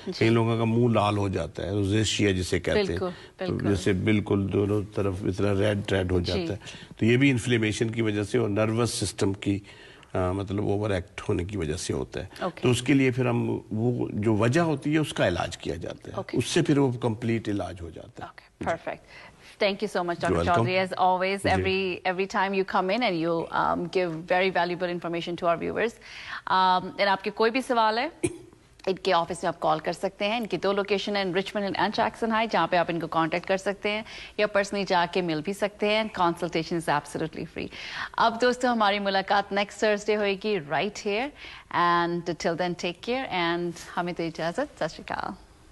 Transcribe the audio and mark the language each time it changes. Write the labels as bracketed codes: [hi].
[hi] कई लोगों का मुंह लाल हो जाता है, रोजेशिया जिसे कहते हैं, तो जैसे बिल्कुल दोनों तरफ इतना रेड हो जाता है, तो ये भी इन्फ्लेमेशन की वजह से और नर्वस सिस्टम की मतलब ओवर एक्ट होने की वजह से होता है। तो उसके लिए फिर हम वो जो वजह होती है उसका इलाज किया जाता है, उससे फिर वो कंप्लीट इलाज हो जाता है। [en] Perfect. Thank you so much, Dr. Chaudhary. As always, every time you come in and you give very valuable information to our viewers. [hi] And आपके कोई भी सवाल है, इनके ऑफिस में आप कॉल कर सकते हैं। इनकी 2 लोकेशन है, रिचमंड एंड जैक्सन हाइट, जहाँ पे आप इनको कांटेक्ट कर सकते हैं या पर्सनली जाके मिल भी सकते हैं। [en] Consultation is absolutely free. [hi] अब दोस्तों हमारी मुलाकात नेक्स्ट थर्सडे होएगी [en] right here, and till then take care [hi] and हमें तो इजाज़त। सत श्री अकाल।